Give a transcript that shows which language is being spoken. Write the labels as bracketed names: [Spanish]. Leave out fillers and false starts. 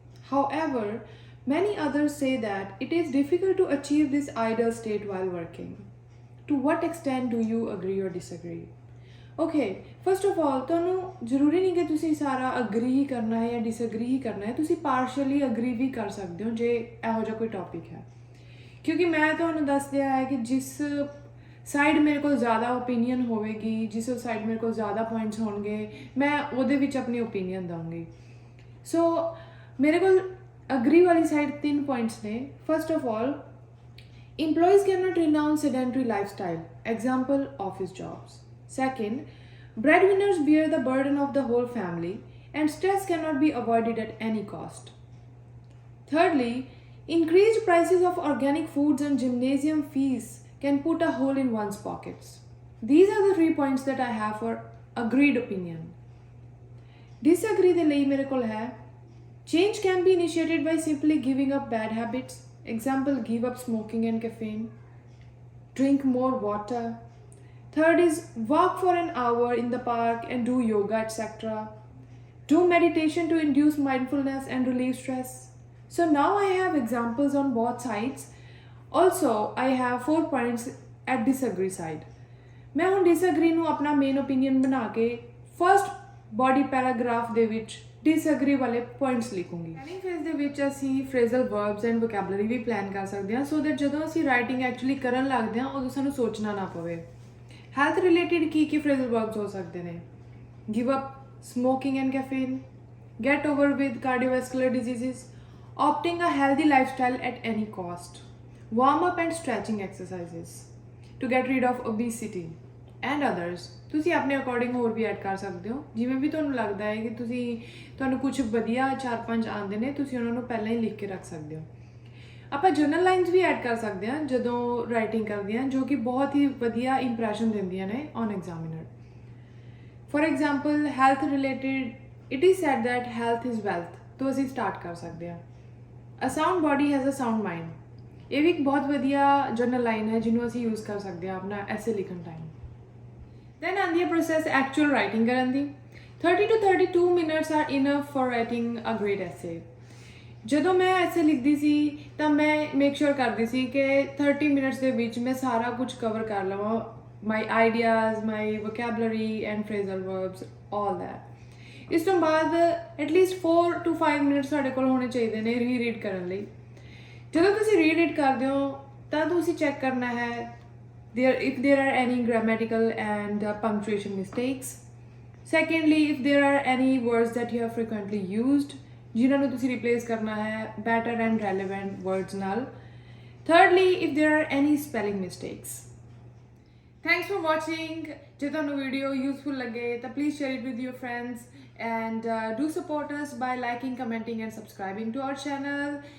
[English] However, many others say that it is difficult to achieve this ideal state while working. To what extent do you agree or disagree? [Punjabi] Okay, first of all, ਤੁਹਾਨੂੰ ਜ਼ਰੂਰੀ ਨਹੀਂ ਕਿ ਤੁਸੀਂ ਸਾਰਾ agree ਹੀ ਕਰਨਾ ਹੈ ਜਾਂ ਡਿਸਅਗਰੀ ਹੀ ਕਰਨਾ ਹੈ. ਤੁਸੀਂ ਪਾਰਸ਼ਲੀ ਅਗਰੀ ਵੀ ਕਰ ਸਕਦੇ ਹੋ ਜੇ ਇਹੋ ਜਿਹਾ ਕੋਈ ਟੌਪਿਕ ਹੈ, ਕਿਉਂਕਿ ਮੈਂ ਤੁਹਾਨੂੰ ਦੱਸ ਦਿਆ ਹੈ ਕਿ ਜਿਸ ਸਾਈਡ ਮੇਰੇ ਕੋਲ ਜ਼ਿਆਦਾ ਓਪੀਨੀਅਨ ਹੋਵੇਗੀ, ਜਿਸ ਸਾਈਡ ਮੇਰੇ ਕੋਲ ਜ਼ਿਆਦਾ ਪੁਆਇੰਟਸ ਹੋਣਗੇ, ਮੈਂ ਉਹਦੇ ਵਿੱਚ ਆਪਣੀ ਓਪੀਨੀਅਨ ਦਊਂਗੀ. ਸੋ मेरे को अग्री वाली साइड 3 पॉइंट्स ने. [English] First of all, employees cannot renounce sedentary lifestyle, example office jobs. Second, breadwinners bear the burden of the whole family and stress cannot be avoided at any cost. Thirdly, increased prices of organic foods and gymnasium fees can put a hole in one's pockets. These are the 3 points that I have for agreed opinion. Disagree [Punjabi] ਦੇ ਲਈ ਮੇਰੇ ਕੋਲ ਹੈ, [English] change can be initiated by simply giving up bad habits. Example, give up smoking and caffeine. Drink more water. Third is walk for an hour in the park and do yoga, etc. Do meditation to induce mindfulness and relieve stress. So now I have examples on both sides. Also, I have 4 points at disagree side. [Punjabi] मैं ਹੁਣ disagree ਨੂੰ ਆਪਣਾ main opinion ਬਣਾ ਕੇ first body paragraph ਦੇ ਵਿੱਚ disagree वाले points लिखूंगी. Planning phase ਦੇ ਵਿੱਚ ਅਸੀਂ ਫਰੇਜ਼ਲ verbs and vocabulary we plan ਕਰ ਸਕਦੇ ਹਾਂ ਸੋ ਦੈਟ ਜਦੋਂ ਅਸੀਂ ਰਾਈਟਿੰਗ ਐਕਚੁਅਲੀ ਕਰਨ ਲੱਗਦੇ ਹਾਂ ਉਦੋਂ ਸਾਨੂੰ ਸੋਚਣਾ ਨਾ ਪਵੇ. ਹੈਲਥ ਰਿਲੇਟਡ ਕੀ ਫਰੇਜ਼ਲ ਵਰਬਸ ਹੋ ਸਕਦੇ ਨੇ? [English] Give up smoking and caffeine, get over with cardiovascular diseases, opting a healthy lifestyle at any cost, warm up and stretching exercises to get rid of obesity and others. [Punjabi] ਤੁਸੀਂ ਆਪਣੇ according ਹੋਰ ਵੀ add ਕਰ ਸਕਦੇ ਹੋ ਜਿਵੇਂ ਵੀ ਤੁਹਾਨੂੰ ਲੱਗਦਾ ਹੈ ਕਿ ਤੁਹਾਨੂੰ ਕੁਝ ਵਧੀਆ 4-5 ਆਉਂਦੇ ਨੇ, ਤੁਸੀਂ ਉਹਨਾਂ ਨੂੰ ਪਹਿਲਾਂ ਹੀ ਲਿਖ ਕੇ ਰੱਖ ਸਕਦੇ ਹੋ. ਆਪਾਂ ਜਰਨਲ ਲਾਈਨਸ ਵੀ ਐਡ ਕਰ ਸਕਦੇ ਹਾਂ ਜਦੋਂ ਰਾਈਟਿੰਗ ਕਰਦੇ ਹਾਂ, ਜੋ ਕਿ ਬਹੁਤ ਹੀ ਵਧੀਆ ਇੰਪ੍ਰੈਸ਼ਨ ਦਿੰਦੀਆਂ ਨੇ on examiner. [English] For example, health related, it is said that health is wealth. [Punjabi] तो ਅਸੀਂ start ਕਰ ਸਕਦੇ ਹਾਂ. [English] A sound body has a sound mind. [Punjabi] ਇਹ ਵੀ ਇੱਕ ਬਹੁਤ ਵਧੀਆ ਜਨਰਲ ਲਾਈਨ ਹੈ ਜਿਹਨੂੰ ਅਸੀਂ ਯੂਜ਼ ਕਰ ਸਕਦੇ ਹਾਂ ਆਪਣਾ ਐਸੇ ਲਿਖਣ ਟਾਈਮ. [English] Then [Punjabi] ਆਉਂਦੀ ਹੈ [English] process actual writing [Punjabi] ਕਰਨ ਦੀ. [English] 30 to 32 minutes are enough for writing a great essay. [Punjabi] ਜਦੋਂ ਮੈਂ ਐਸੇ ਲਿਖਦੀ ਸੀ ਤਾਂ ਮੈਂ ਮੇਕ ਸ਼ੋਰ ਕਰਦੀ ਸੀ ਕਿ 30 ਮਿੰਟਸ ਦੇ ਵਿੱਚ ਮੈਂ ਸਾਰਾ ਕੁਝ ਕਵਰ ਕਰ ਲਵਾਂ. [English] My ideas, my vocabulary and phrasal verbs, all that. [Punjabi] ਇਸ ਤੋਂ ਬਾਅਦ ਐਟਲੀਸਟ 4 to 5 ਮਿੰਟਸ ਸਾਡੇ ਕੋਲ ਹੋਣੇ ਚਾਹੀਦੇ ਨੇ ਰੀਡ ਕਰਨ ਲਈ. ਜਦੋਂ ਤੁਸੀਂ ਰੀਡ ਕਰਦੇ ਹੋ ਤਾਂ ਤੁਸੀਂ ਚੈੱਕ ਕਰਨਾ ਹੈ [English] if there are any grammatical and punctuation mistakes. Secondly, if there are any words that you have frequently used, [Punjabi] ਜਿਨ੍ਹਾਂ ਨੂੰ ਤੁਸੀਂ [English] replace [Punjabi] ਕਰਨਾ ਹੈ [English] better and relevant words ਨਾਲ. Thirdly, if there are any spelling mistakes. Thanks for watching. [Punjabi] ਜੇ ਤੁਹਾਨੂੰ video useful ਲੱਗੇ ਤਾਂ [English] please share it with your friends and do support us by liking, commenting and subscribing to our channel.